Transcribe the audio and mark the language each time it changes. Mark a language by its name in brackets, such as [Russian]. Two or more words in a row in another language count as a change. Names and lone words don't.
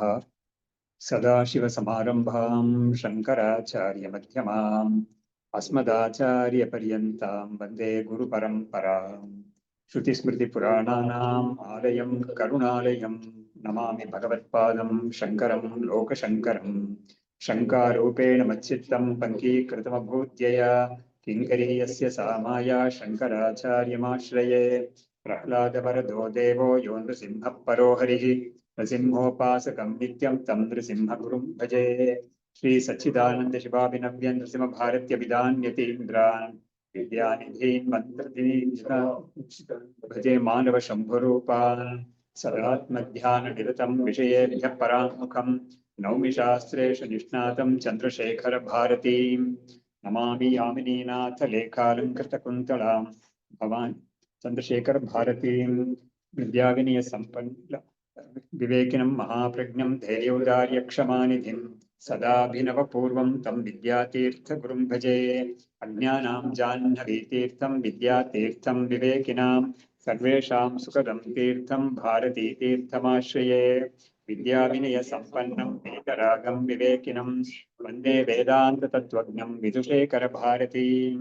[Sanskrit] ಸದಾಶಿವಸಮಾರಂಭಾಂ ಶಂಕರಾಚಾರ್ಯಮಧ್ಯಮಾಂ ಅಸ್ಮದಾಚಾರ್ಯಪರ್ಯಂತಾಂ ವಂದೇ ಗುರುಪರಂಪರಾಂ. ಶ್ರುತಿಸ್ಮೃತಿಪುರಾಣಾನಾಂ ಆಲಯಂ ಕರುಣಾಲಯಂ ನಮಾಮಿ ಭಗವತ್ಪಾದಂ ಶಂಕರಂ ಲೋಕಶಂಕರಂ. ಶಂಕಾರೂಪೇಣ ಮಚ್ಚಿತ್ತಂ ಪಂಕೀಕೃತಮಭೂತ್ಯಯ ಕಿಂಕರೀಯಸ್ಯ ಸಾ ಮಾಯಾ ಶಂಕರಾಚಾರ್ಯಮಾಶ್ರಯೇ. ಪ್ರಹ್ಲಾದವರದೋ ದೇವೋ ಯೋ ನೃಸಿಂಹಃ ಪರೋ ಹರಿಃ ನೃಸಿಂಹೋಪಾಸಕಂ ನಿತ್ಯಂ ತಂ ನೃಸಿಂಹಗುರುಂ ಭಜೆ. ಶ್ರೀ ಸಚ್ಚಿದಾನಂದ ಶಿವಾಭಿನವ್ಯನ್ ನೃಸಿಂಹಭಾರತ್ಯಭಿಧಾನ್ಯತೀಂದ್ರಾನ್ ವಿದ್ಯಾನಿಧೀನ್ ಮಂತ್ರದೀನ್ ಭಜೆ ಮಾನವ ಶಂಭುರೂಪಾನ್. ಸದಾತ್ಮಧ್ಯಾನ ನಿರತಂ ವಿಷಯೇಭ್ಯಃ ಪರಾಂಗುಖಂ ನೌಮಿ ಶಾಸ್ತ್ರೇಷು ನಿಷ್ಣಾತಂ ಚಂದ್ರಶೇಖರ ಭಾರತೀಂ. ನಮಾಮಿ ಯಾಮಿನೀನಾಥ ಲೇಖಾಲಂಕೃತ ಕುಂತಳಾಂ ಭವಾನ್ ಚಂದ್ರಶೇಖರ ಭಾರತೀಂ. ವಿದ್ಯಾವಿನಯ ಸಂಪನ್ನ ವಿವೇಕಿನಂ ಮಹಾಪ್ರಜ್ಞಂ ಧೈರ್ಯೋದಾರ್ಯ ಕ್ಷಮಾನಿಧಿಂ ಸದಾಭಿನವ ಪೂರ್ವಂ ತಂ ವಿದ್ಯಾತೀರ್ಥ ಗುರುಂ ಭಜೆ. ಅಜ್ಞಾನಾಂ ಜಾಹ್ನವೀತೀರ್ಥಂ ವಿದ್ಯಾತೀರ್ಥಂ ವಿವೇಕಿನಾಂ ಸರ್ವೇಷಾಂ ಸುಖದಂ ತೀರ್ಥಂ ಭಾರತೀ ತೀರ್ಥಮಾಶ್ರಯೇ. ವಿದ್ಯಾವಿನಯ ಸಂಪನ್ನಂ ವೇದರಾಗಂ ವಿವೇಕಿನಂ ವಂದೇ ವೇದಾಂತ ತತ್ವಜ್ಞಂ ವಿದುಷೇಖರ ಭಾರತೀಂ.